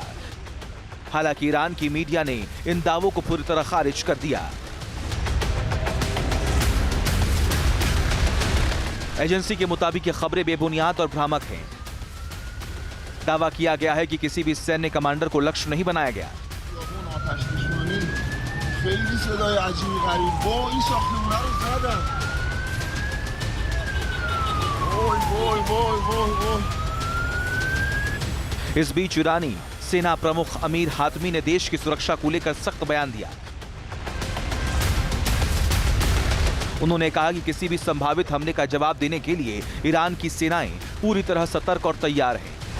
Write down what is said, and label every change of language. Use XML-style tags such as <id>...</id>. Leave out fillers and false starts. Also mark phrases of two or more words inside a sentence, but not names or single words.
<hi>हालांकि ईरान की मीडिया ने इन दावों को पूरी तरह खारिज कर दिया। एजेंसी के मुताबिक ये खबरें बेबुनियाद और भ्रामक हैं। दावा किया गया है कि किसी भी सैन्य कमांडर को लक्ष्य नहीं बनाया गया।</hi> <fa>خیلی صدای عجیبی غریب با این ساختمونه رو زدن. وای وای وای وای وای.</fa> <hi>इस बीच ईरानी सेना प्रमुख अमीर हातमी ने देश की सुरक्षा को लेकर सख्त बयान दिया। उन्होंने कहा कि किसी भी संभावित हमले का जवाब देने के लिए ईरान की सेनाएं पूरी तरह सतर्क और तैयार हैं।</hi>